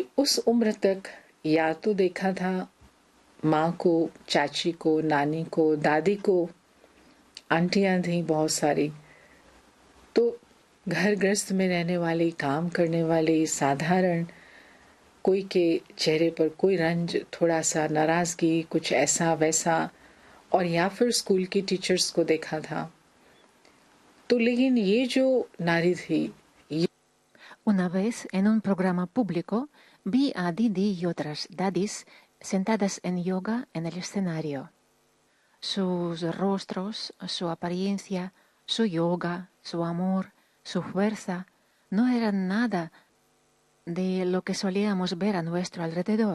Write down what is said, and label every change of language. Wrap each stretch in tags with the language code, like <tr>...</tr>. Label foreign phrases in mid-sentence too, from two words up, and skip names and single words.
<hi>उस उम्र तक या तो देखा था माँ को, चाची को, नानी को, दादी को, आंटियां थी बहुत सारी, तो घर गृहस्थ में रहने वाली, काम करने वाली, साधारण, कोई के चेहरे पर कोई रंज, थोड़ा सा नाराजगी, कुछ ऐसा वैसा, और या फिर स्कूल की टीचर्स को देखा था। तो लेकिन ये जो नारी थी,</hi> <es>Una vez, en un programa público, vi a Didi y otras dadis sentadas en yoga en el escenario. Sus rostros, su apariencia, su yoga, su amor, su fuerza, no eran nada de lo que solíamos ver a nuestro alrededor.</es>